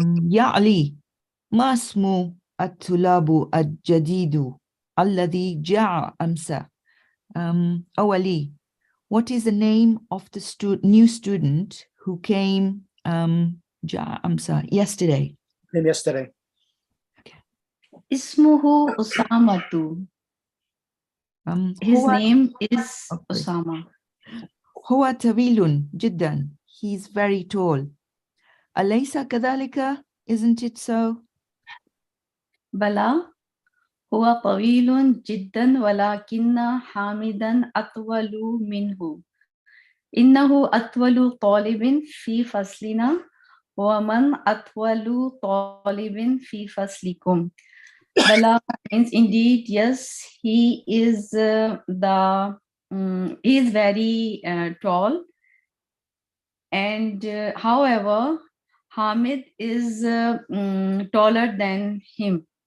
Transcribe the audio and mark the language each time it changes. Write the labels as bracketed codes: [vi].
[ar] يا علي ما اسم الطلاب الجديد الذي جاء أمس? [en] Oh Ali, what is the name of the new student who came [ar] جاء أمس, [en] yesterday? Came yesterday. [ar] اسمه أسامة. [en] His name is Osama. [ar] هو طويل جدا. [en] He's very tall. [ar] أليس كذلك? [en] Isn't it so? [ar] بلى هو طويل جدا ولكن حامدا أطول منه. إنه أطول طالب في فصلنا ومن أطول طالب في فصلكم. [en] Bala means indeed, yes, he is he is very tall, and however, Hamid is taller than him.